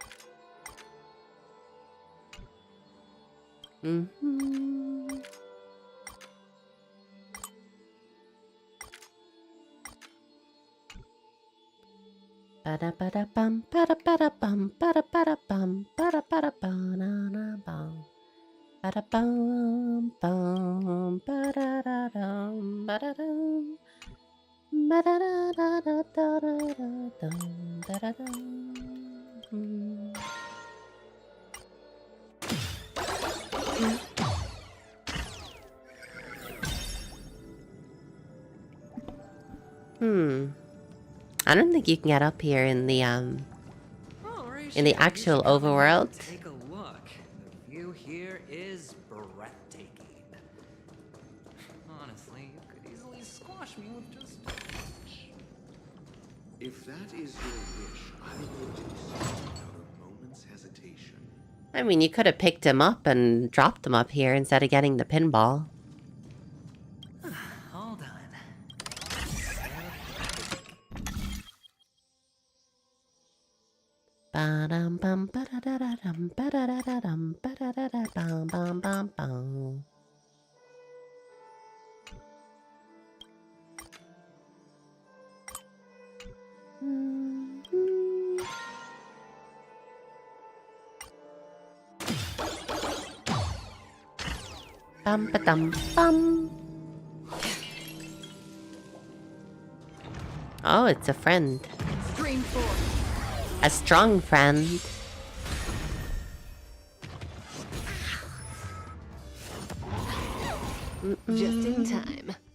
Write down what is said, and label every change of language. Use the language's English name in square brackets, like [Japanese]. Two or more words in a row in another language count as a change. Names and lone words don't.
[English] Bada bada bum, bada bada bum, bada bada bum, bada bada banana bum. Bada bum bum, bada da dum, bada dum. Bada da da da da da dum, bada dum. I don't think you can get up here in the actual overworld. Take a look. The view here is breathtaking. Honestly, you could easily squash me with just a punch. If that is your wish, I will do so without a moment's hesitation. I mean, you could have picked him up and dropped him up here instead of getting the pinball. Hold on. Ba-dum bum ba-da-da-da-dum ba-da-da-da-dum ba-da-da-da-bum bum bum bum. Bum ba dum bum. Oh, it's a friend. Stream 4. A strong friend. Just in time.